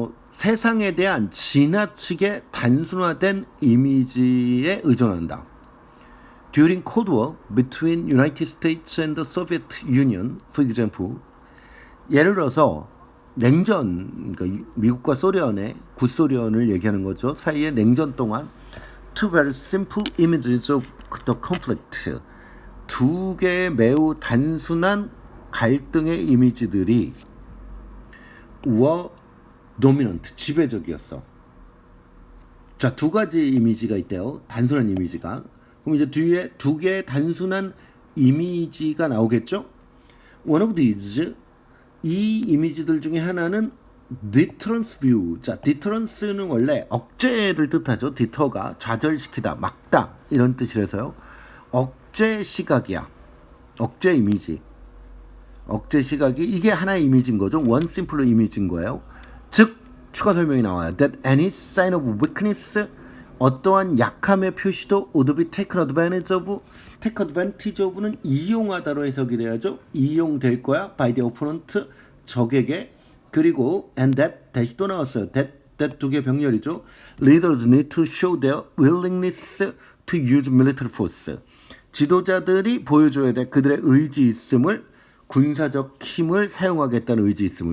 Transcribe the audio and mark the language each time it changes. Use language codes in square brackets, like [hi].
[ko] 세상에 대한 지나치게 단순화된 이미지에 의존한다. [en] During Cold War between United States and the Soviet Union, for example, [ko] 예를 들어서 냉전, 그러니까 미국과 소련의 구소련을 얘기하는 거죠. 사이의 냉전 동안 [en] two very simple images of the conflict, [ko] 두 개의 매우 단순한 갈등의 이미지들이 [en] were dominant, [ko] 지배적이었어. 자, 두 가지 이미지가 있대요. 단순한 이미지가. 그럼 이제 뒤에 두 개의 단순한 이미지가 나오겠죠? [en] One of these, [ko] 이 이미지들 중에 하나는 [en] deterrence view. [ko] 자, deterrence는 원래 억제를 뜻하죠. deter가 좌절시키다, 막다 이런 뜻이라서요. 억제 시각이야. 억제 이미지. 억제 시각이 이게 하나의 이미지인 거죠. one simple 이미지인 거예요. 즉 추가 설명이 나와요. [en] That any sign of weakness, [ko] 어떠한 약함의 표시도 [en] would be taken advantage of. take advantage of [ko] 는 이용하다로 해석이 돼야죠. 이용될 거야 [en] by the opponent, [ko] 적에게. 그리고 [en] and that, [ko] 다시 또 나왔어요. that 두 개 병렬이죠. [en] Leaders need to show their willingness to use military force. [ko] 지도자들이 보여줘야 돼. 그들의 의지 있음을, 군사적 힘을 사용하겠다는 의지 있음을.